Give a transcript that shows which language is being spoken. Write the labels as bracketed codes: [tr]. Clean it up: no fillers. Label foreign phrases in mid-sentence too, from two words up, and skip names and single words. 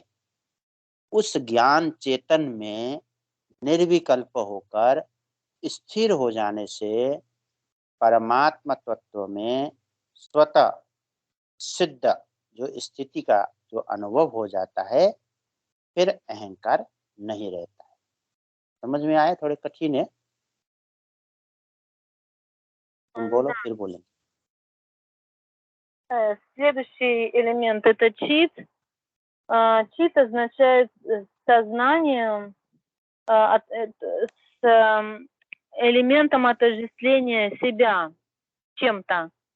[hi] उस ज्ञान चेतन में निर्विकल्प होकर स्थिर हो जाने से परमात्मा तत्व में स्वतः सिद्ध जो स्थिति का जो अनुभव हो जाता है, फिर अहंकार नहीं रहता है। समझ में आया? थोड़े कठिन है, तुम बोलो फिर बोलेंगे। [ru] Следующий элемент — это чит. Чит означает сознание с элементом отождествления себя чем-то.